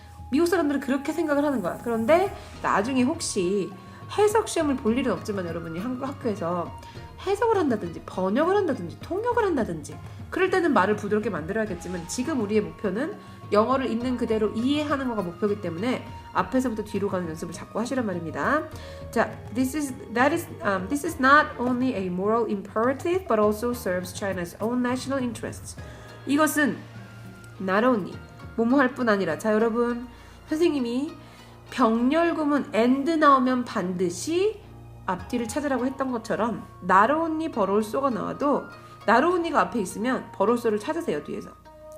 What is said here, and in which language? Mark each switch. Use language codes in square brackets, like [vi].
[ko] 미국 사람들은 그렇게 생각을 하는 거야. 그런데 나중에 혹시 해석 시험을 볼 일은 없지만 여러분이 한국 학교에서 해석을 한다든지 번역을 한다든지 통역을 한다든지 그럴 때는 말을 부드럽게 만들어야겠지만 지금 우리의 목표는 영어를 있는 그대로 이해하는 거가 목표이기 때문에 앞에서부터 뒤로 가는 연습을 자꾸 하시란 말입니다. 자, [en] this is not only a moral imperative but also serves China's own national interests. [ko] 이것은 not only 뭐뭐 할 뿐 아니라 자 여러분 선생님이 병렬구문 and 나오면 반드시 앞뒤를 찾으라고 했던 것처럼 not only but also가 나와도 not only가 앞에 있으면 but also를 찾으세요 뒤에서.